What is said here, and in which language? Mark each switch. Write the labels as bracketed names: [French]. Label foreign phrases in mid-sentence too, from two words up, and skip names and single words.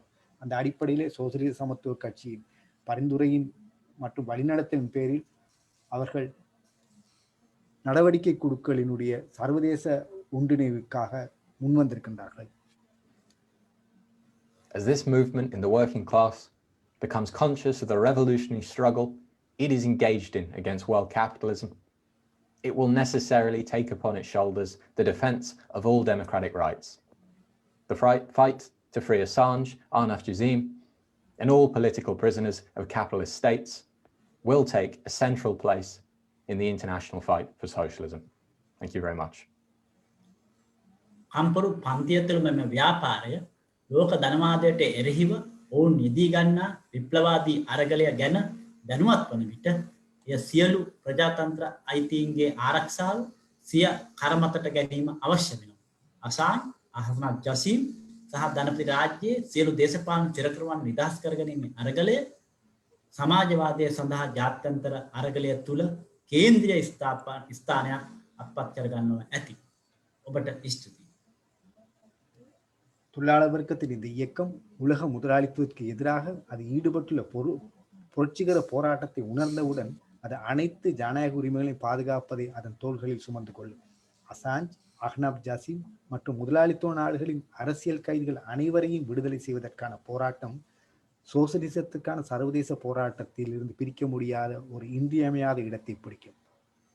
[Tamil] அந்த அடிப்படையிலே சோசலிச சமத்துவ கட்சியின் பரிந்துரையின் மற்றும் வழிநடத்தலின் பேரில் அவர்கள் நடவடிக்கை குழுக்களினுடைய சர்வதேச ஒன்றிணைவுக்காக முன்வந்திருக்கின்றார்கள். [English] As this movement in the working class becomes conscious of the revolutionary struggle it is engaged in against world capitalism, it will necessarily take upon its shoulders the defense of all democratic rights. The fight to free Assange, Ahnaf Jazeem, and all political prisoners of capitalist states will take a central place in the international fight for socialism. Thank you very much. [Sinhala] කම්පරු පන්තිය තුළ මෙම ව්‍යාපාරය ලෝක ධනවාදයට එරෙහිව ඔවුන් නිදී ගන්නා විප්ලවාදී අරගලය ගැන දැනුවත් වන විට එය සියලු ප්‍රජාතන්ත්‍ර අයිතීන්ගේ ආරක්ෂාව සිය කරමතට ගැනීම අවශ්‍ය වෙනවා. අසාන්, අහ්නෆ් ජසීම් සහ ධනපති රාජ්‍යයේ සියලු දේශපාලන තිරකරුවන් නිදහස් කර ගැනීමේ අරගලය සමාජවාදය සඳහා ජාත්‍යන්තර අරගලය තුළ කේන්ද්‍රීය ස්ථානයක් අත්පත් කර ගන්නවා ඇති. ඔබට ස්තුතියි. [Tamil] தொழிலாளர் வர்க்கத்தின் இந்த இயக்கம் உலக முதலாளித்துவத்துக்கு எதிராக அது ஈடுபட்டுள்ள புரட்சிகர போராட்டத்தை உணர்ந்தவுடன் அது அனைத்து ஜனநாயக உரிமைகளையும் பாதுகாப்பதை அதன் தோள்களில் சுமந்து கொள்ளும். அசாஞ்ச், அஹ்னப் ஜாசிம் மற்றும் முதலாளித்துவ நாடுகளின் அரசியல் கைதிகள் அனைவரையும் விடுதலை செய்வதற்கான போராட்டம் சோசலிசத்துக்கான சர்வதேச போராட்டத்தில் இருந்து பிரிக்க முடியாத ஒரு இன்றியமையாத இடத்தை பிடிக்கும்.